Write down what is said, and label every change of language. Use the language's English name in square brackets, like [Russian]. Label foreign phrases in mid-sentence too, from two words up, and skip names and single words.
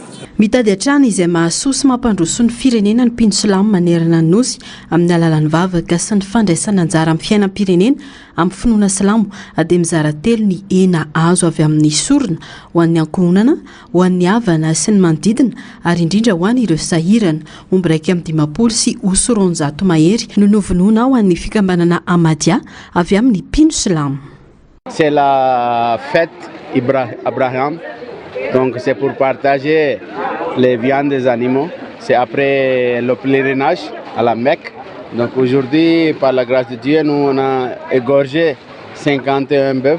[Malagasy] Mitady hatrana izay mahasoa sy mampandroso ny firenena ny mpino silamo manerana ny nosy amin'ny alalan'ny vavaka sy ny fandraisana anjara amin'ny fiainam-pirenena amin'ny finoana silamo dia mizara telo ny hena azo avy amin'ny sorona ho an'ny ankohonana, ho an'ny havana sy ny manodidina ary indrindra ho an'ireo sahirana omby raika amin'ny 20 sy 90 mahery no novonoina ho an'ny fikambanana Ahmadiyya avy amin'ny mpino silamo. [French] C'est la fête Abraham, donc c'est pour partager les viandes des animaux. C'est après le pèlerinage à la Mecque. Donc aujourd'hui, par la grâce de Dieu, nous on a égorgé 51 bœufs.